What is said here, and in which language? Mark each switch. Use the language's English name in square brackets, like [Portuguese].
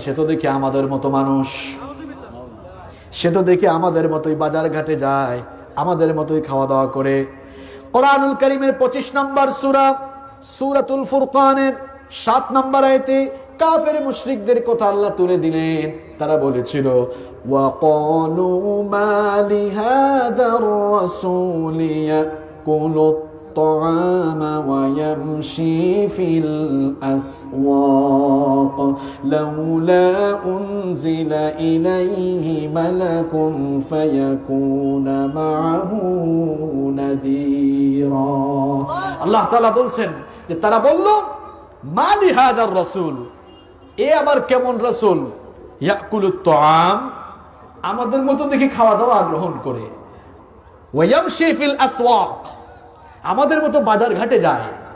[Bangla] সে তো দেখি আমাদের মতো মানুষ, সে তো দেখি আমাদের মতোই বাজার ঘাটে যায়, আমাদের মতোই খাওয়া দাওয়া করে। কোরআনুল কারীমের 25 নম্বর সূরা, সূরাতুল ফুরকানের 7 নম্বর আয়াতে কাফের মুশরিকদের কথা আল্লাহ তুলে দিলেন। তারা বলেছিল, [Arabic] ওয়াকালু মা লিহাদার রাসূলি ইয়াকুলু الطعام ويمشي في الأسواق لولا أنزل إليه ملك فيكون معه نذيرا। [Bangla] আল্লাহ তাআলা বলছেন যে তারা বলল, মা লিহাদার রাসূল, এ আবার কেমন রাসূল, ইয়াকুলুত তাআম, আমাদের মতো দেখি খাওয়া দাওয়া গ্রহণ করে, ওয়া ইয়ামশি ফিল আসওয়াক, আমাদের মতো বাজার ঘাটে যায়।